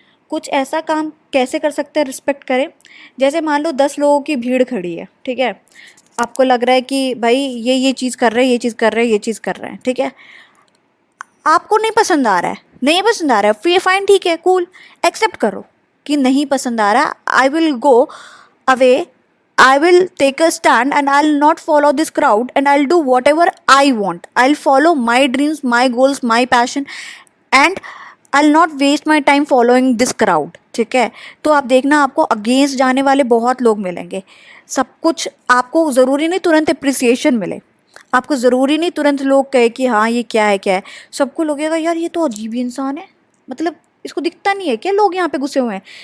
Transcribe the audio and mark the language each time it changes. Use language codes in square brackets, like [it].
[hi] कुछ ऐसा काम कैसे कर सकते हैं रिस्पेक्ट करें? जैसे मान लो 10 लोगों की भीड़ खड़ी है, ठीक है, आपको लग रहा है कि भाई ये चीज़ कर रहे हैं, ये चीज़ कर रहे हैं, ये चीज़ कर रहे हैं, ठीक है, आपको नहीं पसंद आ रहा है, नहीं पसंद आ रहा है, फिर फाइन, ठीक है, कूल, एक्सेप्ट करो कि नहीं पसंद आ रहा, [en] I will go away, I will take a stand and I'll not follow this crowd and I'll do whatever I want. I'll follow my dreams, my goals, my passion and I'll not waste my time following this crowd. [hi] ठीक है, तो आप देखना आपको against जाने वाले बहुत लोग मिलेंगे। सब कुछ आपको ज़रूरी नहीं तुरंत अप्रिसिएशन मिले, आपको ज़रूरी नहीं तुरंत लोग कहे कि हाँ ये क्या है क्या है। सबको लगेगा यार ये तो अजीब ही इंसान है, मतलब इसको दिखता नहीं है क्या लोग यहाँ पे घुसे हुए हैं।